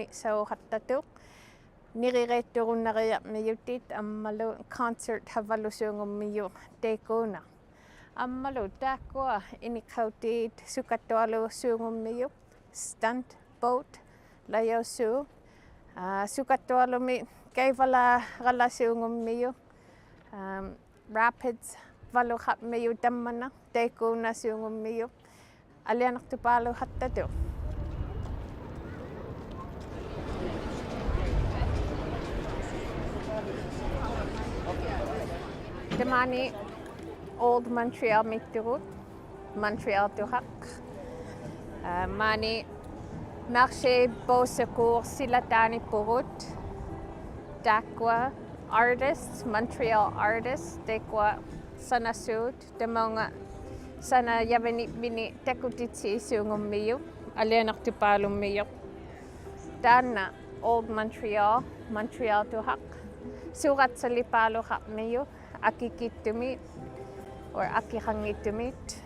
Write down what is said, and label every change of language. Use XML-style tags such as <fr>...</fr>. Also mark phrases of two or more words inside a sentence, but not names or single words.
<iu>sauqattatuq nirireitturunnariarmiyutit ammalu concert havallusuungummiyu teikuuna ammalu taakua iniqautit sukattualu suungummiyu</iu> <en>stunt boat</en> <iu>layausu sukattualumi kaivala qalasuungummiyu rapids valuqapmiyu tammana teikuuna suungummiyu alianartupaalu hattatu tamani Old Montreal mitturut Montreal tuqaq mani marché Beau Secours silataanippurut taakua artists Montreal artists teekua sanasuut tamaunga sana yavanipmini takutitsi suungummiyu alianartupaalummiyu taanna Old Montreal tuqaq suuqatsalipaaluqarmiyu akikittumit or akiqangittumit</iu>